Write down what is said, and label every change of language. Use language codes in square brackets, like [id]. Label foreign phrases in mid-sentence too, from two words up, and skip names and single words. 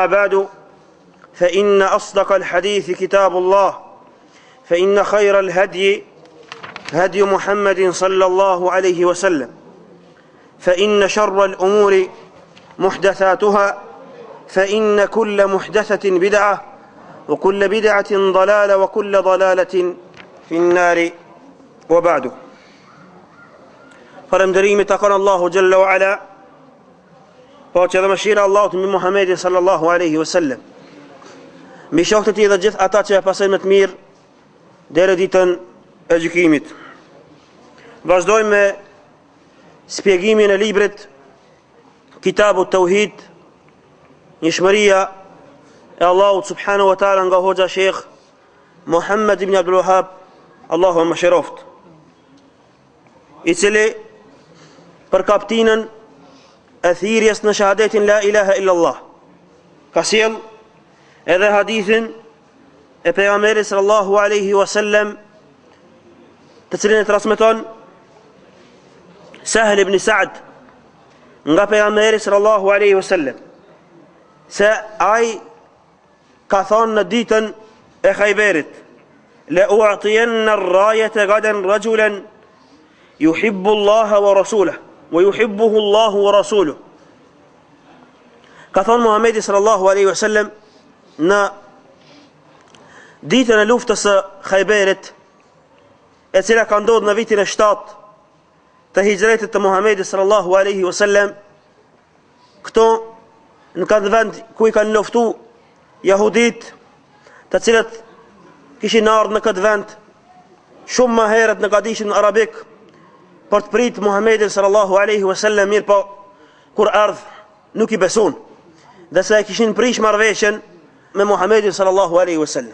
[ar] بعد فإن أصدق الحديث كتاب الله فإن خير الهدي هدي محمد صلى الله عليه وسلم فإن شر الأمور محدثاتها فإن كل محدثة بدعة وكل بدعة ضلالة وكل ضلالة في النار وبعد. [sq] Falënderimi takon Allahu [ar] جل وعلا, [sq] po që dhe mëshira Allahut mbi Muhammedin [ar] صلى الله عليه وسلم, [sq] mbi shokët e tij dhe gjithë ata që e pasojnë më të mirë deri ditën e gjykimit. Vazhdojmë me spjegimin e librit Kitabu Tauhid, njëshmëria e Allahut [ar] سبحانه وتعالى [sq] nga hoxha Sheikh Muhammad ibn Abdul Wahhab, Allahu më shëroft, i cili për kaptinën e thirrjes në shahadetin [ar] لا إله إلا الله [sq] ka sjell edhe hadithin e pejgamberit [ar] صلى الله عليه وسلم, [sq] të cilin e transmeton Sahl ibn Sa'd nga pejgamberi [ar] صلى الله عليه وسلم [sq] se ai ka thonë në ditën e Khayberit: [ar] لأعطين الراية غدا رجلا يحب الله ورسوله ويحبه الله ورسوله. [sq] Ka thonë Muhamedi [ar] صلى الله عليه وسلم [sq] në ditën e luftës së Khayberit, e cila ka ndodhur në vitin e 7 të hijretit të Muhamedit [ar] صلى الله عليه وسلم. [sq] Këto në këtë vend ku i kanë luftu jahudit, të cilët kishin ardhur në këtë vend shumë më herët në gadishin arabik për të pritë Muhamedit [ar] صلى الله عليه وسلم, [sq] mirë po kur ardh nuk i besun, dhe se kishin prish marrëveshjen me Muhamedit [ar] صلى الله عليه وسلم.